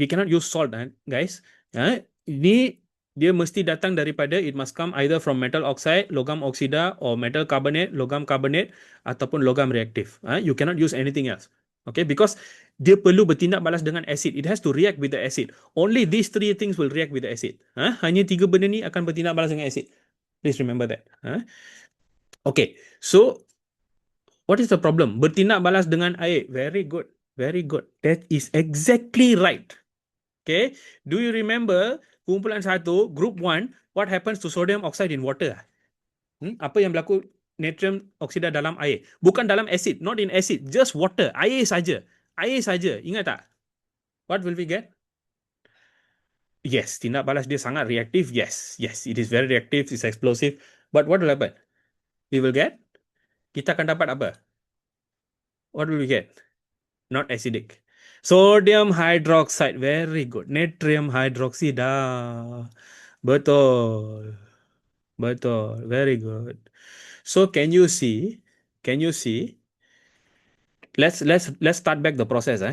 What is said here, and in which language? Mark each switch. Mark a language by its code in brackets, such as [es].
[en] We cannot use salt, guys. [ms] Ini dia mesti datang daripada, [en] it must come either from metal oxide, [ms] logam oksida, [en] or metal carbonate, [ms] logam carbonate, ataupun logam reaktif. [en] You cannot use anything else. Okay, because [ms] dia perlu bertindak balas dengan acid. [en] It has to react with the acid. Only these three things will react with the acid. [ms] Hanya tiga benda ni akan bertindak balas dengan acid. [en] Please remember that. Okay, so what is the problem? [ms] Bertindak balas dengan air. [en] Very good. Very good. That is exactly right. Okay, do you remember kumpulan 1, group 1, what happens to sodium oxide in water? [ms] Apa yang berlaku natrium oksida dalam air? Bukan dalam acid, [en] not in acid, just water, [ms] air saja. Air saja, ingat tak? [en] What will we get? Yes, [ms] tindak balas dia sangat reaktif. [en] Yes, it is very reactive, it's explosive. But what will happen? We will get, [ms] kita akan dapat apa? [en] What will we get? Not acidic. Sodium hydroxide, very good. [ms] Natrium hydroxide. Betul. [en] Very good. So can you see? Let's start back the process.